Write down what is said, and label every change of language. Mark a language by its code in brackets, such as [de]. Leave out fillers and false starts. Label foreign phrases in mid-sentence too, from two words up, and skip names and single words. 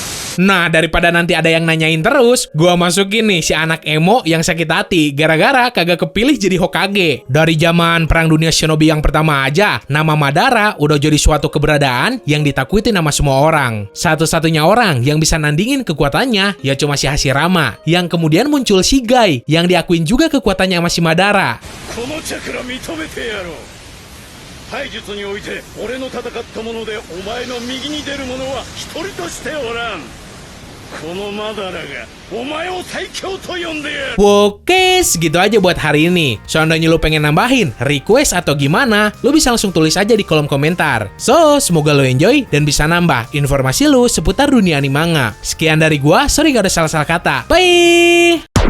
[id] Nah, daripada nanti ada yang nanyain terus, gua masukin nih si anak emo yang sakit hati gara-gara kagak kepilih jadi Hokage. Dari zaman Perang Dunia Shinobi yang pertama aja, nama Madara udah jadi suatu keberadaan yang ditakuti sama semua orang. Satu-satunya orang yang bisa nandingin kekuatannya ya cuma si Hashirama, yang kemudian muncul si Gai yang diakuin juga kekuatannya sama si Madara. [ja] このチャクラ認めてやろう。体術において俺の戦ったものでお前の右に出る者は一人としておらん。このマダラがお前を最強と呼んでやる。 [id] Oke, segitu aja buat hari ini. Seandainya lu pengen nambahin, request atau gimana, lu bisa langsung tulis aja di kolom komentar. So, semoga lu enjoy dan bisa nambah informasi lu seputar dunia anime manga. Sekian dari gua, sorry gak ada salah-salah kata. Bye!